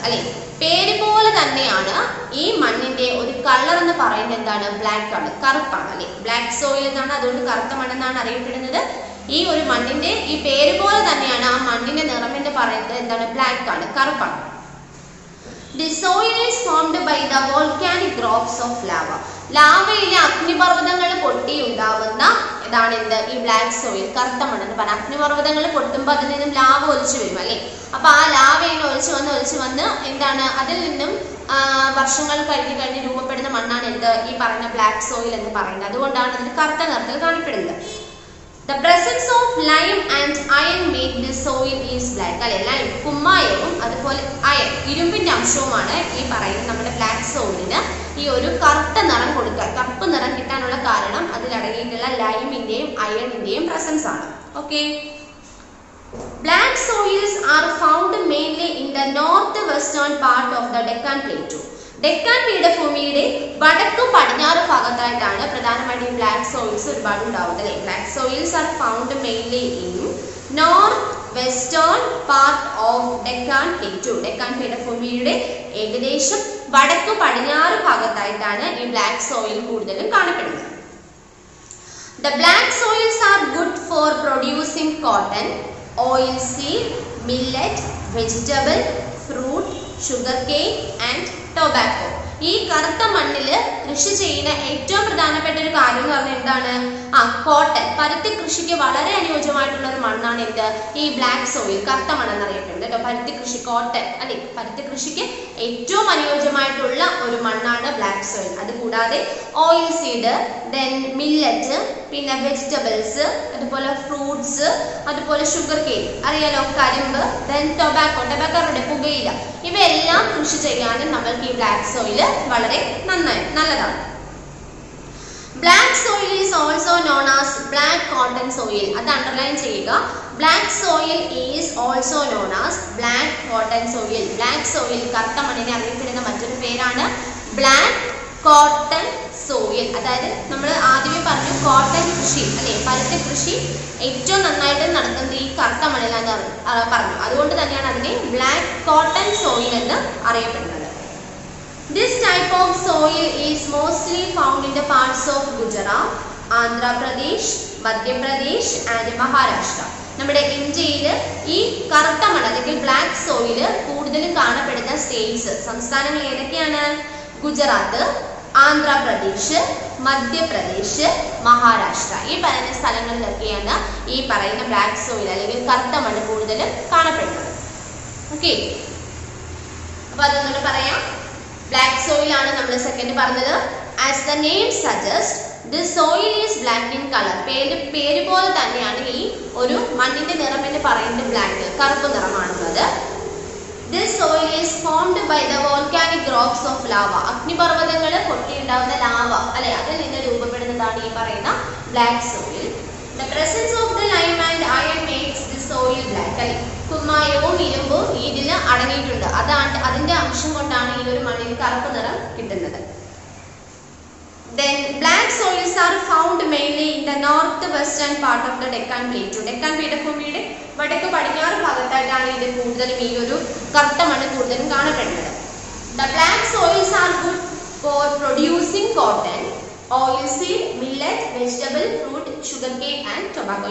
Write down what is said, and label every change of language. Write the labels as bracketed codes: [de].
[ml] അല്ലേ, പേര് പോലെ തന്നെയാണ് ഈ മണ്ണിന്റെ ഒരു കളർ എന്ന് പറയുന്നത് എന്താണ്? ബ്ലാക്ക് കളർ, കറുപ്പാണ് അല്ലേ. ബ്ലാക്ക് സോയിൽ എന്നാണ്, അതുകൊണ്ട് കറുത്ത മണ്ണെന്നാണ് അറിയപ്പെടുന്നത്. ഈ ഒരു മണ്ണിന്റെ ഈ പേര് പോലെ തന്നെയാണ് ആ മണ്ണിന്റെ നിറം എന്ന് പറയുന്നത് എന്താണ്? ബ്ലാക്ക് ആണ്, കറുപ്പാണ്. [en] The soil is formed by the volcanic rocks of lava. [ml] ലാവയിലെ അഗ്നിപർവ്വതങ്ങൾ പൊട്ടി ഉണ്ടാവുന്ന ഇതാണ് എന്ത്? ഈ ബ്ലാക്ക് സോയിൽ, കറുത്ത മണ്ണെന്ന് പറഞ്ഞാൽ. അഗ്നിപർവ്വതങ്ങൾ പൊട്ടുമ്പോൾ അതിൽ നിന്നും ലാവ ഒലിച്ചു വരും അല്ലേ. അപ്പൊ ആ ലാവയിൽ ഒലിച്ചു വന്ന് എന്താണ് അതിൽ നിന്നും വർഷങ്ങൾ കഴിഞ്ഞ് രൂപപ്പെടുന്ന മണ്ണാണ് എന്ത്? ഈ പറയുന്ന ബ്ലാക്ക് സോയിൽ എന്ന് പറയുന്നത്. അതുകൊണ്ടാണ് അതിന് കറുത്ത നിറത്തിൽ കാണപ്പെടുന്നത്. [en] The presence of lime and iron make the soil is black. [ml] അല്ലെ, ലൈം കുമ്മായവും അതുപോലെ അയൺ ഇരുമ്പിന്റെ അംശവുമാണ് ഈ പറയുന്ന നമ്മുടെ ബ്ലാക്ക് സോയിലിന് ഈ ഒരു കറുത്ത നിറം കൊടുക്കാൻ, കറുപ്പ് നിറം കിട്ടാനുള്ള കാരണം അതിലടങ്ങിയിട്ടുള്ള ലൈമിന്റെയും അയണിന്റെയും പ്രസൻസ് ആണ്. [en] Okay, black soils are found mainly in the northwestern part of the Deccan Plateau. [ml] Deccan പീഠഭൂമിയുടെ വടക്കു പടിഞ്ഞാറ് ഭാഗത്തായിട്ടാണ് പ്രധാനമായിട്ടും ബ്ലാക്ക് സോയിൽസ് ഒരുപാട് ഉണ്ടാവുന്നത് അല്ലേ. [en] Black soils are found mainly in north western part of Deccan plateau. [ml] Deccan പീഠഭൂമിയുടെ ഏകദേശം വടക്കു പടിഞ്ഞാറ് ഭാഗത്തായിട്ടാണ് ഈ ബ്ലാക്ക് സോയിൽ കൂടുതലും കാണപ്പെടുന്നത്. [en] The black soils are good for producing cotton, oilseed, millet, vegetable, fruit, sugarcane and tobacco. [ml] ഈ കറുത്ത മണ്ണിൽ കൃഷി ചെയ്യുന്ന ഏറ്റവും പ്രധാനപ്പെട്ട ഒരു കാര്യം എന്ന് പറഞ്ഞാൽ എന്താണ്? കോട്ടൺ, പരുത്തി കൃഷിക്ക് വളരെ അനുയോജ്യമായിട്ടുള്ള ഒരു മണ്ണാണ് എന്ത്? ഈ ബ്ലാക്ക് സോയിൽ, കറുത്ത മണ്ണെന്ന് അറിയപ്പെടുന്നത് കേട്ടോ. പരുത്തി കൃഷി, കോട്ടൺ അല്ലെ, പരുത്തി കൃഷിക്ക് ഏറ്റവും അനുയോജ്യമായിട്ടുള്ള ഒരു മണ്ണാണ് ബ്ലാക്ക് സോയിൽ. അതുകൂടാതെ ഓയിൽ സീഡ്, ദെൻ മില്ലറ്റ്, പിന്നെ വെജിറ്റബിൾസ്, അതുപോലെ ഫ്രൂട്ട്സ്, അതുപോലെ ഷുഗർ കെയിൻ അറിയാലോ, കരിമ്പ്, ദെൻ ടൊബാക്കോ, ടൊബാക്കോയുടെ പുകയില, ഇവയെല്ലാം കൃഷി ചെയ്യാനും നമ്മൾക്ക് ഈ ബ്ലാക്ക് സോയിൽ വളരെ നല്ലതാണ്. [en] Black soil is also known as black cotton soil. [ml] അത് അണ്ടർലൈൻ ചെയ്യുക. [en] Black soil is also known as black cotton soil. [ml] Black soil, കറുത്ത മണ്ണിനെ അറിയപ്പെടുന്ന മറ്റൊരു പേരാണ് [en] black cotton soil. [ml] അതായത് നമ്മൾ ആദ്യമേ പറഞ്ഞു കോട്ടൺ കൃഷി അല്ലെ, പരുത്തി കൃഷി ഏറ്റവും നന്നായിട്ട് നടക്കുന്നത് ഈ കറുത്ത മണ്ണിലാന്ന് പറഞ്ഞു. അതുകൊണ്ട് തന്നെയാണ് അതിനെ ബ്ലാക്ക് കോട്ടൺ സോയിൽ എന്ന് അറിയപ്പെടുന്നത്. [en] This type of soil is mostly found in the parts of Gujarat, Andhra Pradesh, Madhya Pradesh and Maharashtra. [ml] നമ്മുടെ ഇന്ത്യയിൽ ഈ കറുത്ത മണ്ണ് അല്ലെങ്കിൽ ബ്ലാക്ക് സോയിൽ കൂടുതലും കാണപ്പെടുന്ന സ്റ്റേറ്റ്സ്, സംസ്ഥാനങ്ങൾ ഏതൊക്കെയാണ്? ഗുജറാത്ത്, ആന്ധ്രാപ്രദേശ്, മധ്യപ്രദേശ്, മഹാരാഷ്ട്ര. ഈ പറയുന്ന സ്ഥലങ്ങളിലൊക്കെയാണ് ഈ പറയുന്ന ബ്ലാക്ക് സോയിൽ അല്ലെങ്കിൽ കറുത്ത മണ്ണ് കൂടുതലും കാണപ്പെടുന്നത്. ഓക്കെ, അപ്പൊ അതൊന്നുകൂടെ പറയാം. ബ്ലാക്ക് സോയിൽ ആണ് നമ്മൾ സെക്കൻഡ് പറഞ്ഞത്. [en] As the name suggest, this soil is black in colour. [ml] പേര് പോലെ തന്നെയാണ് ഈ ഒരു മണ്ണിന്റെ നിറം എന്ന് പറയുന്നത് ബ്ലാക്ക്, കറുപ്പ് നിറമാണുള്ളത്. [en] This soil is formed by the volcanic rocks of lava. [ml] അഗ്നിപർവ്വതങ്ങൾ പൊട്ടിയുണ്ടാവുന്ന lava അല്ലെ, അതിൽ നിന്ന് രൂപപ്പെടുന്നതാണ് ഈ പറയുന്ന black soil. [en] The presence of the lime and iron makes the soil black. [ml] അല്ലെ, കുമ്മായവും ഇരുമ്പും ഇതിൽ അടങ്ങിയിട്ടുണ്ട്. അതിന്റെ അംശം കൊണ്ടാണ് ഈ ഒരു മണ്ണിന് കറുപ്പ് നിറം കിട്ടുന്നത്. [en] Then black soils are found mainly in the northwestern part of the Deccan Plateau. [ml] Deccan പീഠഭൂമിയുടെ വടക്ക് പടിഞ്ഞാറ് ഭാഗത്തായിട്ടാണ് ഇത് കൂടുതലും ഈ ഒരു കറുത്ത മണ്ണ് കൂടുതലും കാണപ്പെടുന്നത്. [en] The black soils are good for producing cotton, oilseed, millet, vegetable, fruit, sugarcane and tobacco.